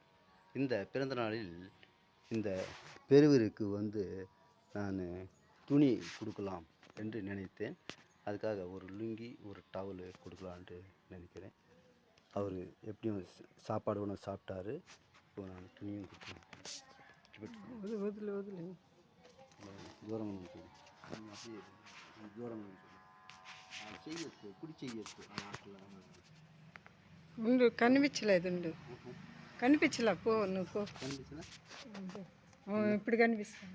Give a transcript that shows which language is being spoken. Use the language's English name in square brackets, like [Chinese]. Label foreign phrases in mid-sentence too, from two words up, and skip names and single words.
[Tamil] இந்த பிறந்த நாளில் இந்த பெரியவருக்கு நான் துணி கொடுக்கலாம் என்று நினைத்தேன். அதுக்காக ஒரு லுங்கி, ஒரு டவலு கொடுக்கலான்ட்டு நினைக்கிறேன். அவர் எப்படியும் சாப்பாடு ஒன்று சாப்பிட்டாரு. இப்போ நான் துணியும் கொடுக்குறேன். [Telugu] దూరం నుంచి அப்படியே దూరం నుంచి చెయ్యొచ్చు, కుడి చెయ్యొచ్చు అట్లా ఉండు, కనిపించలేదు. కనిపించలే, పో నువ్వు పో. కనిపించిన ఇప్పుడు కనిపిస్తాను.